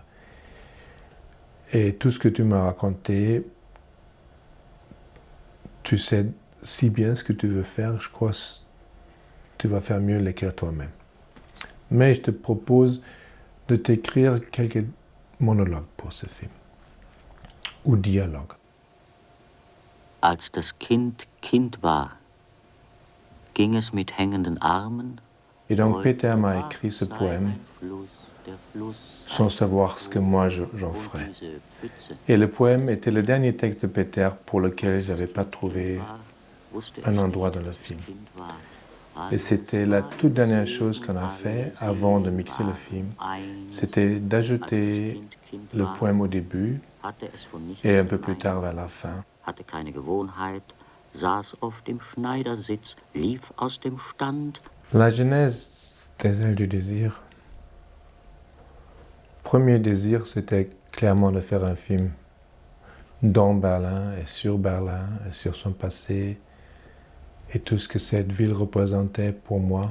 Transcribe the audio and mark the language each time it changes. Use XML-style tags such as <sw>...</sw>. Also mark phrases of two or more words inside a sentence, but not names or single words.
<fr>Et tout ce que tu m'as raconté, tu sais si bien ce que tu veux faire, je crois que tu vas faire mieux l'écrire toi-même. Mais je te propose de t'écrire quelques monologues pour ce film. Ou dialogues.</fr> <de>Als das Kind war, ging es mit hängenden Armen.</de> <fr>Et donc Peter m'a écrit ce poème sans savoir ce que moi j'en ferais. Et le poème était le dernier texte de Peter pour lequel je n'avais pas trouvé un endroit dans le film. Et c'était la toute dernière chose qu'on a fait avant de mixer le film. C'était d'ajouter le poème au début et un peu plus tard vers la fin.</fr> <de>Hatte keine Gewohnheit, saß auf dem Schneidersitz, lief aus dem Stand.</de> <fr>La genèse des ailes du désir. Premier désir, c'était clairement de faire un film dans Berlin et sur son passé et tout ce que cette ville représentait pour moi.</fr>